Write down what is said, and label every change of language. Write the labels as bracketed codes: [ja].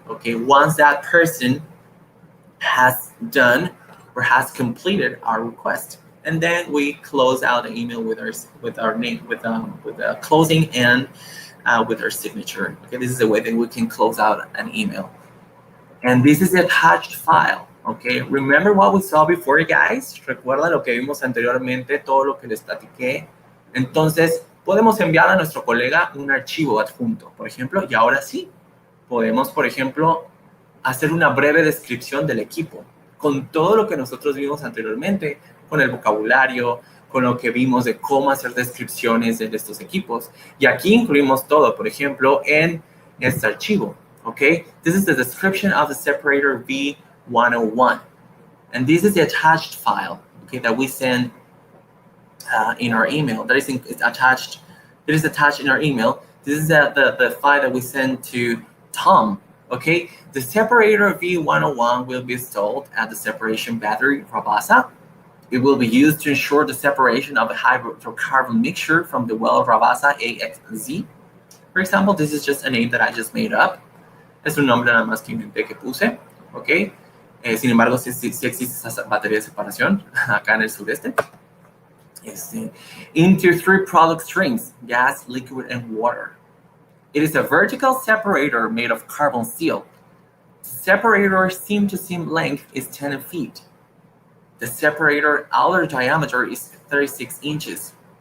[en] Okay, once that person has done or has completed our request, and then we close out the email with our name, with a closing and with our signature. Okay, this is the way that we can close out an email. And this is the attached file. Okay, remember what we saw before, guys? [es] Recuerda lo que vimos anteriormente, todo lo que les platiqué. Entonces, podemos enviar a nuestro colega un archivo adjunto, por ejemplo, y ahora sí, podemos, por ejemplo, hacer una breve descripción del equipo, con todo lo que nosotros vimos anteriormente, con el vocabulario, con lo que vimos de cómo hacer descripciones de estos equipos. Y aquí incluimos todo, por ejemplo, en este archivo, okay? [en] This is the description of the separator V101. And this is the attached file, okay, that we send in our email. That is attached. It is attached in our email. This is the file that we send to Tom. Okay, the separator V101 will be installed at the separation battery Rabasa. It will be used to ensure the separation of a hydrocarbon mixture from the well Rabasa AXZ. For example, this is just a name that I just made up. [es] Es un nombre nada más que inventé que puse. Okay. Sin embargo, sí existe esa batería de separación acá en el sureste. [en] Into 3 product streams, gas, liquid, and water. It is a vertical separator made of carbon steel. The separator seam-to-seam length is 10 feet. The separator outer diameter is 36 inches.